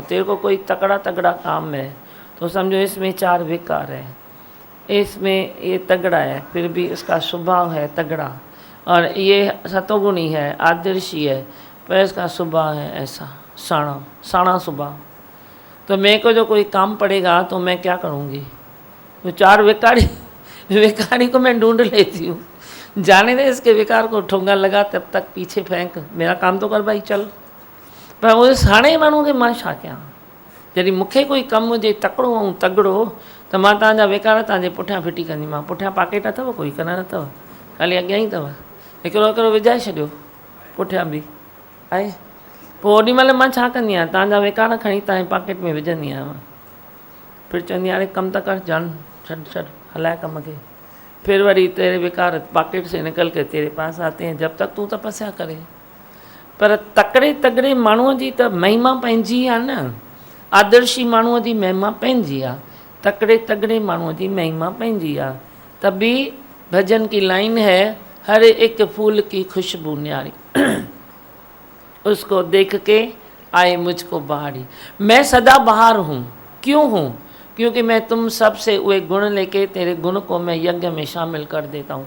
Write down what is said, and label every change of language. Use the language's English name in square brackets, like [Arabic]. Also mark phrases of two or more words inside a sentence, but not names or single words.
[Hindi] तेरे को कोई तगड़ा तगड़ा काम है तो समझो इसमें चार विकार है, इसमें ये तगड़ा है फिर भी इसका स्वभाव है तगड़ा, और ये सतोगुणी है, आदर्शी है, पर इसका स्वभाव है ऐसा साणा साणा स्वभाव। तो मेरे को जो कोई काम पड़ेगा तो मैं क्या करूँगी? वो चार विकारी को मैं ढूंढ लेती हूँ, जाने दे इसके विकार को, ठोंगा लगा तब तक पीछे फेंक, मेरा काम तो कर भाई चल। [Sindhi] पर वो साणे माण्हू खे मां छा कयां? जॾहिं मूंखे कोई कमु हुजे तकिड़ो ऐं तगड़ो त मां तव्हांजा विकार तव्हांजे पुठियां फिटी कंदीमांव। पुठियां पॉकेट अथव, कोई कन न अथव, ख़ाली अॻियां ई अथव, हिकिड़ो हिकिड़ो विझाए छॾियो, पुठियां बि आहे। पोइ ओॾी महिल मां छा कंदी आहियां? तव्हांजा विकार खणी तव्हांजे पॉकेट में विझंदी आहियां, फिर चवंदी आहियां अरे कमु त कर जान, छॾ छॾ हलाए कम खे। [Hindi] फिर वरी तेरे विकार पॉकेट से निकल के तेरे पास आते हैं जब तक तू तपस्या करे। [Sindhi] पर तकड़े तगड़े माण्हूअ जी त महिमा पंहिंजी आहे न, आदर्शी माण्हूअ जी महिमा पंहिंजी आहे, तकड़े तगड़े माण्हूअ जी महिमा पंहिंजी आहे। [Hindi] तभी भजन की लाइन है, हर एक फूल की खुशबू न्यारी उसको देख के आए मुझको बहारी। मैं सदा बहार हूँ, क्यों हूँ? क्योंकि मैं तुम सब से वे गुण लेके तेरे गुण को मैं यज्ञ में शामिल कर देता हूँ।